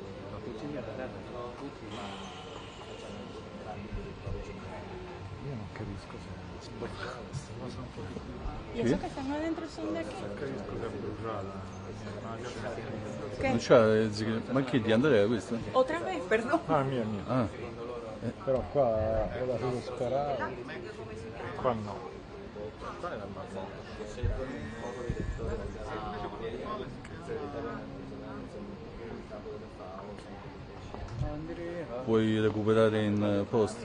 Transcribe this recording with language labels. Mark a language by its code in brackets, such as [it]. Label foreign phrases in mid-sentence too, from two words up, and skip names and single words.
[it] Io non capisco se questa cosa un po' di... Io so che stanno dentro il sondaggio. Non capisco che è bruciata la mia immagine. Che? Non c'ha, ma che di Andrea questo? [es] Otra vez, perdón. [it] Ah, mia. Ah, Però qua ho lasciato sparare. Qua no. puoi recuperare in post?